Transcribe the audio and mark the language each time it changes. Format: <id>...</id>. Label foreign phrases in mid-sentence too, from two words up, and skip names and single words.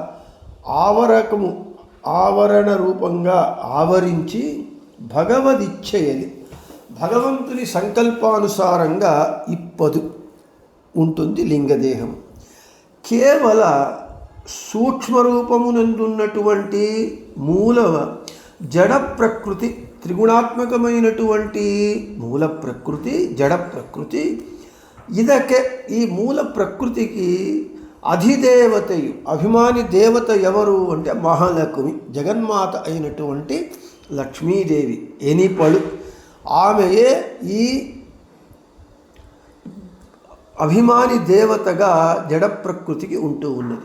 <te>ఆవరణ రూపంగా ఆవరించి భగవదిచ్ఛయలి భగవంతుని సంకల్పానుసారంగా ఇప్పదు ఉంటుంది లింగదేహం. కేవల సూక్ష్మరూపమునందున్నటువంటి మూలవ జడ ప్రకృతి, త్రిగుణాత్మకమైనటువంటి మూల ప్రకృతి, జడ ప్రకృతి,</te> <kn>ಇದಕ್ಕೆ ಈ ಮೂಲ ಪ್ರಕೃತಿಗೆ</kn> <te>అధిదేవతయు అభిమాని దేవత ఎవరు అంటే మహాలక్ష్మి, జగన్మాత అయినటువంటి లక్ష్మీదేవి ఎనిపడు ఆమెయే ఈ అభిమాని దేవతగా జడ ప్రకృతికి ఉంటూ ఉన్నది.</te>